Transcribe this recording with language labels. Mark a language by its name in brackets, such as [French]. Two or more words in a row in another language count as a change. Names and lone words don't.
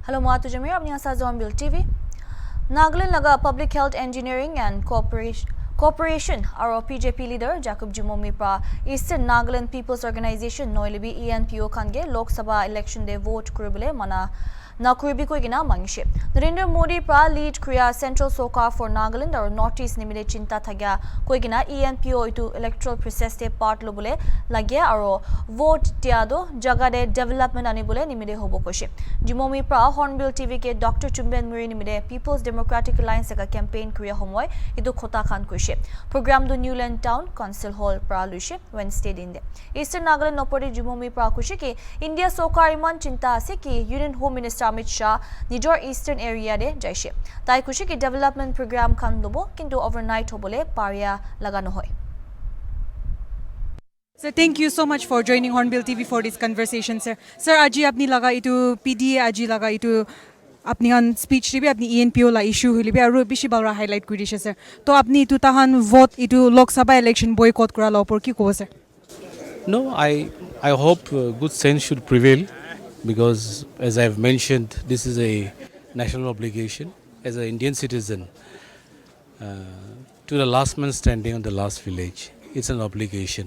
[Naga Pidgin] Hello, Matu Jamir. Apni asa Hornbilltv. Nagaland laga Public Health Engineering and Corporation our PJP leader Jacob Jumomi pra Eastern Nagaland People's Organization Noilibi ENPO kange Lok Sabha election de vote kuribule mana na kuribi ko gina mangishe. Narendra Modi pra lead Kriya Central Sokar for Nagaland or Northeast nimide chinta thagya ko gina ENPO itu [English] electoral process [Naga Pidgin] te part lobule lagya aro vote tiado jaga de development anibule nimide hobo koshe. Jumomi pra Hornbilltv ke Dr. Chumben Muri nimide People's Democratic Alliance ka campaign kriya homoy itu khota khan koshe. Program do Newland Town Council Hall pra lushe Wednesday dinde. Eastern Nagaland nopori Jumomi pra kushe ki India Sokar iman chinta ase ki Union Home Minister Amit Shah Nijor [English] Eastern area [Naga Pidgin] de jaishe. Tai kushe ki [English] development program [Naga Pidgin] khan lobo kintu overnight hobole paria lagano hoy. [English] Sir, thank you so much for joining Hornbilltv for this conversation, sir. [Naga Pidgin] Sir, aji apni laga itu PDA aji laga itu apni han speech ribi apni ENPO la issue hilibi aru bishi balra highlight kuri dishe, sir. To apni itu tahan vote itu Lok Sabha election boycott kura la opor ki ko, sir? [English] No, I hope good sense should prevail because, as I have mentioned, this is a national obligation as an Indian citizen to the last man standing on the last village. It's an obligation.